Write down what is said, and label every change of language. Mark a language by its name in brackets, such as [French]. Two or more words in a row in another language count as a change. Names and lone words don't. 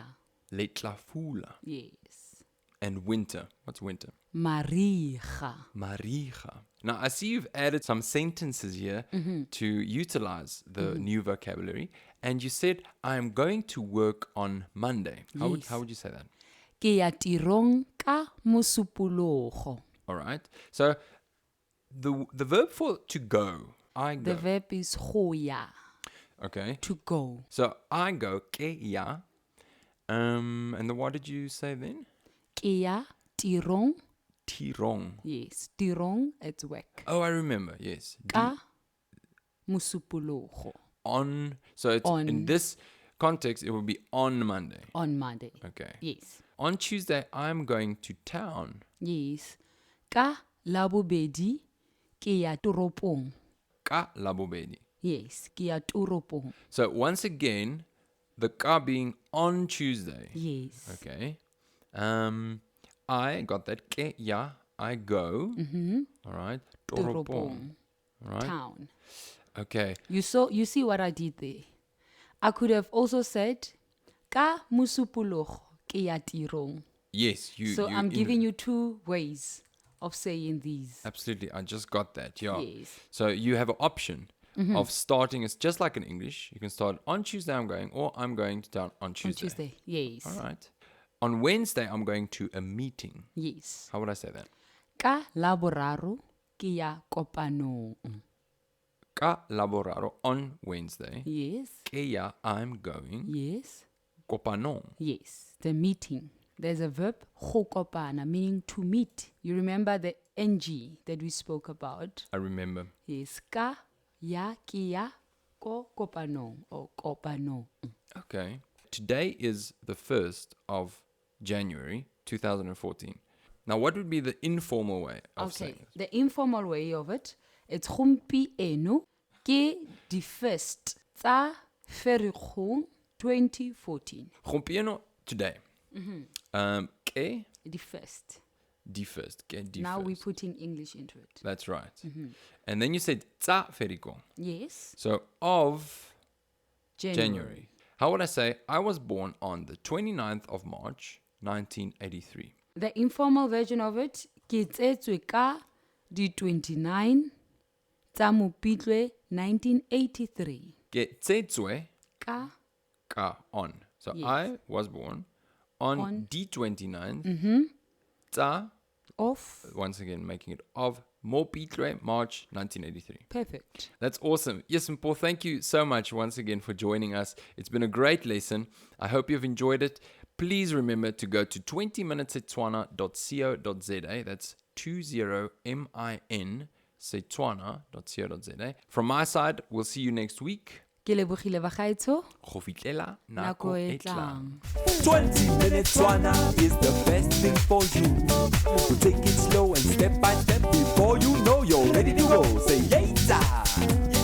[Tswana] Letlafula. [English] Yes. And winter. What's winter? [Tswana] Mariga. Mariga. [English] Now, I see you've added some sentences here to utilize the new vocabulary. And you said, I am going to work on Monday. How would you say that? [Tswana] Ke ya tirong ka mosupologo. [English] All right. So the verb for to go, I go. The verb is [Tswana] go ya. [English] Okay. To go. So I go, [Tswana] ke ya. [English] And then what did you say then? [Tswana] Ke ya tirong. Tirong. [English] Yes. Tirong, it's work. Oh, I remember. Yes. [Tswana] Ka mosupologo. [English] On. So it's in this context, it will be on Monday. On Monday. Okay. Yes. On Tuesday, I'm going to town. Yes. [Tswana] Ka labobedi ke ya toropong. Ka labobedi. Yes. Ke ya toropong. [English] So once again, the ka being on Tuesday. Yes. Okay. I got that. [Tswana] Ke ya, [English] I go. All right. [Tswana] Toropong. Toropong. [English] All right. Town. Okay. You see what I did there. I could have also said [Tswana] ka musupologo ke ya tirong. [English] Yes, So I'm giving you two ways of saying these. Absolutely. I just got that. Yeah. Yes. So you have an option of starting. It's just like in English. You can start on Tuesday I'm going, or I'm going to town on Tuesday. On Tuesday. Yes. All right. On Wednesday I'm going to a meeting. Yes. How would I say that? [Tswana] Ka laboraro ke ya kopanong. Ka laboraro [English] on Wednesday. Yes. [Tswana] Ke ya [English] I'm going. Yes. [Tswana] Kopanong. [English] Yes. The meeting. There's a verb [Tswana] go kopana, [English] meaning to meet. You remember the ng that we spoke about? I remember. Yes. [Tswana] Ka ya ke ya ko kopanong or kopanong. [English] Okay. Today is the 1st of January 2014. Now, what would be the informal way of saying it? The informal way of it, it's [Tswana] gompieno ke di [English] first [Tswana] tsa Ferikgong 2014. Gompieno today. Ke [English] The first. D first. Get D Now first. we're putting English into it. That's right. And then you said [Tswana] tsa feriko. [English] Yes. So of January. How would I say I was born on the 29th of March, 1983? The informal version of it, [Tswana] ke tsetswe ka di 29 tsa Mopitlwe 1983. [English] Get tsetswe [Tswana] Ka [English] ka on. So Yes. I was born on On. [Tswana] D29 tsa, [English] of. once again making it of Mopitlwe, March 1983. Perfect. That's awesome. Yes, Mpho, thank you so much once again for joining us. It's been a great lesson. I hope you've enjoyed it. Please remember to go to 20minutesetswana.co.za. That's 20min setswana.co.za. From my side, we'll see you next week. [Tswana] Ke lebogile bagaetsho. Go fihlela Nako nako e e tlang. tlang. [English] 20 minutes Setswana is the best thing for you. So take it slow and step by step before you know you're ready to go. Say, yay!